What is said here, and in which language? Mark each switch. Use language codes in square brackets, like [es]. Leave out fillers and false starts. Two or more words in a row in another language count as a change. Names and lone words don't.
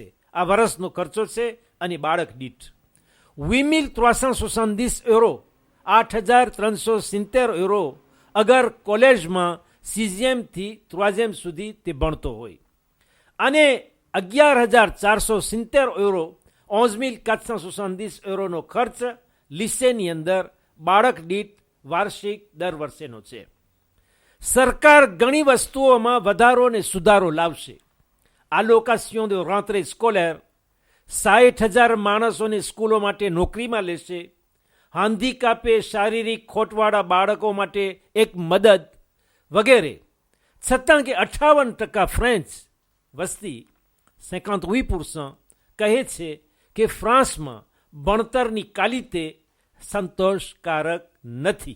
[gu] આ વર્ષનો ખર્ચો છે અને બાળક દીઠ 8,370 યુરો, 8,370 યુરો અગર કોલેજમાં 6થી 3 સુધી તે ભણતો હોય, અને 11,470 યુરો, 11,470 યુરોનો ખર્ચ લીસેની અંદર બાળક દીઠ વાર્ષિક દર વર્ષેનો છે. સરકાર ઘણી વસ્તુઓમાં વધારો અને સુધારો લાવશે. આલોકાસિયો [fr] de rentrée scolaire, [gu] 60,000 માણસોને સ્કૂલો માટે નોકરીમાં લેશે. હાન્ડીકાપે શારીરિક ખોટવાળા બાળકો માટે એક મદદ વગેરે. છતાં કે 58% ફ્રેન્ચ વસ્તી 58% કહે છે કે ફ્રાન્સમાં ભણતરની ક્વોલિટી સંતોષકારક નથી.